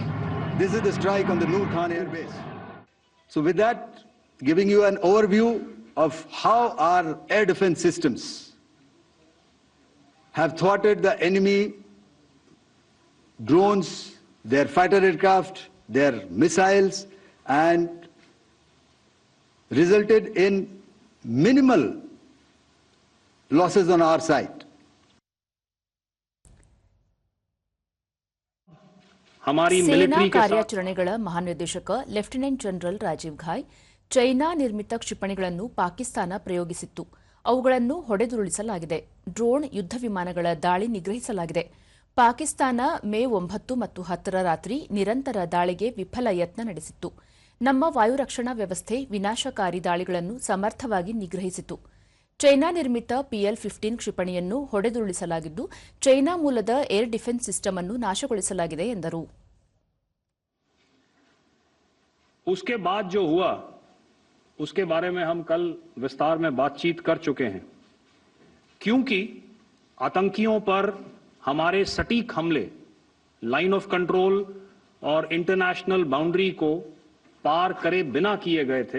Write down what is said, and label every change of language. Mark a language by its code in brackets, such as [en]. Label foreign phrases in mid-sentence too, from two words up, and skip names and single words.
[en] This is the strike on the Noor Khan Air Base. So with that, giving you an overview of how our air defense systems have thwarted the enemy drones, their fighter aircraft, their missiles, and resulted in minimal losses on our side. [kn] ಸೇನಾ ಕಾರ್ಯಾಚರಣೆಗಳ ಮಹಾನಿರ್ದೇಶಕ ಲೆಫ್ಟಿನೆಂಟ್ ಜನರಲ್ ರಾಜೀವ್ ಘಾಯ್, ಚೈನಾ ನಿರ್ಮಿತ ಕ್ಷಿಪಣಿಗಳನ್ನು ಪಾಕಿಸ್ತಾನ ಪ್ರಯೋಗಿಸಿತ್ತು. ಅವುಗಳನ್ನು ಹೊಡೆದುರುಳಿಸಲಾಗಿದೆ. ಡ್ರೋನ್ ಯುದ್ಧ ವಿಮಾನಗಳ ದಾಳಿ ನಿಗ್ರಹಿಸಲಾಗಿದೆ. ಪಾಕಿಸ್ತಾನ ಮೇ 9 ಮತ್ತು 10ರ ರಾತ್ರಿ ನಿರಂತರ ದಾಳಿಗೆ ವಿಫಲ ಯತ್ನ ನಡೆಸಿತ್ತು. ನಮ್ಮ ವಾಯುರಕ್ಷಣಾ ವ್ಯವಸ್ಥೆ ವಿನಾಶಕಾರಿ ದಾಳಿಗಳನ್ನು ಸಮರ್ಥವಾಗಿ ನಿಗ್ರಹಿಸಿತು. ಚೈನಾ ನಿರ್ಮಿತ PL-15 ಕ್ಷಿಪಣಿಯನ್ನು ಹೊಡೆದುರುಳಿಸಲಾಗಿದ್ದು, ಚೈನಾ ಮೂಲದ [en] air defense system [kn] ಅನ್ನು ನಾಶಗೊಳಿಸಲಾಗಿದೆ ಎಂದರು. [hi] उसके बाद जो हुआ उसके बारे में हम कल विस्तार में बातचीत कर चुके हैं, क्योंकि आतंकियों पर हमारे सटीक हमले लाइन ऑफ कंट्रोल और [en] international boundary [hi] को पार करे बिना किए गए थे.